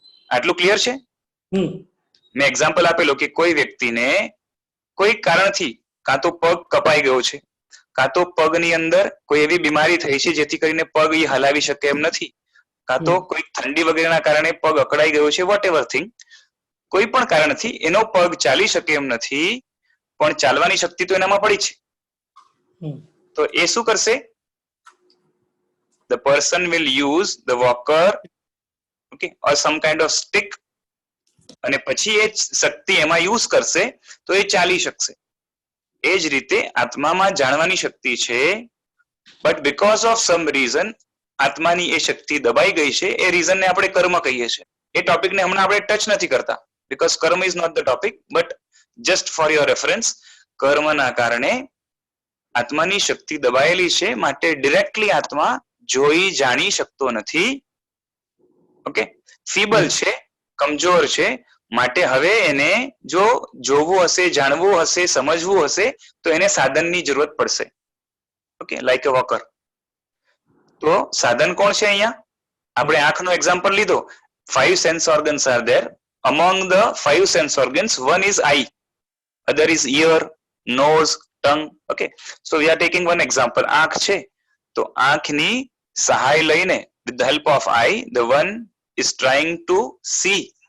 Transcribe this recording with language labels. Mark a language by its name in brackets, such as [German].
[Gujarati] આટલું ક્લિયર છે? મેં એક્ઝામ્પલ આપેલો કે કોઈ વ્યક્તિને કોઈ કારણથી કાં તો પગ કપાઈ ગયો છે, કાં તો પગની અંદર કોઈ એવી બીમારી થઈ છે જેથી કરીને પગ એ હલાવી શકે એમ નથી, કાં તો કોઈ ઠંડી વગેરેના કારણે પગ અકળાઈ ગયો છે, [English] whatever thing, [Gujarati] કોઈ પણ કારણથી એનો પગ ચાલી શકે એમ નથી, પણ ચાલવાની શક્તિ તો એનામાં પડી છે. તો એ શું કરશે? [English] The person will use the walker, okay, or some kind of stick, [Gujarati] અને પછી એ શક્તિ એમાં યુઝ કરશે તો એ ચાલી શકશે. એ જ રીતે આત્મામાં જાણવાની શક્તિ છે, [English] but because of some reason [Gujarati] આત્માની એ શક્તિ દબાઈ ગઈ છે. એ રીઝનને આપણે કર્મ કહીએ છીએ. એ ટોપિકને હમણાં આપણે ટચ નથી કરતા, [English] because karma is not the topic, but just for your reference, [Gujarati] કર્મના કારણે આત્માની શક્તિ દબાયેલી છે, માટે ડિરેક્ટલી આત્મા જોઈ જાણી શકતો નથી. ઓકે. ફીબલ છે, કમજોર છે, માટે હવે એને જો જોવું હશે, જાણવું હશે, સમજવું હશે તો એને સાધનની જરૂરત પડશે. ઓકે, [English] Like a walker. [Gujarati] તો સાધન કોણ છે અહીંયા? આપણે આંખનો એક્ઝામ્પલ લીધો, [English] 5 sense organs are there. Among the 5 sense organs, one is eye, other is ear, nose, tongue. Okay, so we are taking one example. [Gujarati] આંખ છે તો આંખની સહાય લઈને [English] with the help of eye, the one is trying to see.